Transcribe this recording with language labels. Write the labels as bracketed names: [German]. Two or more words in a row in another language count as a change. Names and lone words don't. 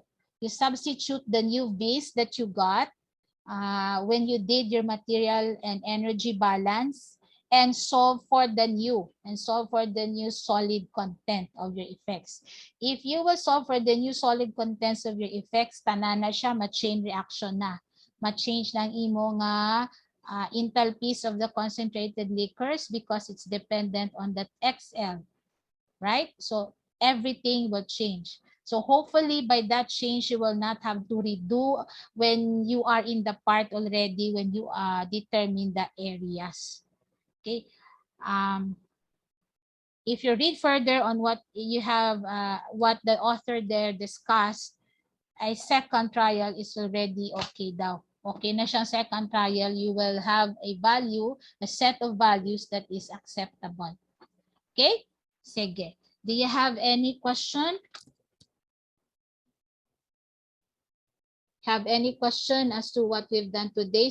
[English] You substitute the new B's that you got when you did your material and energy balance, and solve for the new solid content of your effects. If you will solve for the new solid contents of your effects, [Hiligaynon] tanan na siya, ma-chain reaction na. Ma-change ng imo nga [English] enthalpies of the concentrated liquors because it's dependent on that XL, right? So everything will change. So hopefully by that change, you will not have to redo when you are in the part already, when you determine the areas. Okay. If you read further on what you have, what the author there discussed, a second trial is already okay daw. [Hiligaynon] Okay na siyang [English] second trial, you will have a value, a set of values that is acceptable. Okay? Sige. Do you have any question? Have any question as to what we've done today?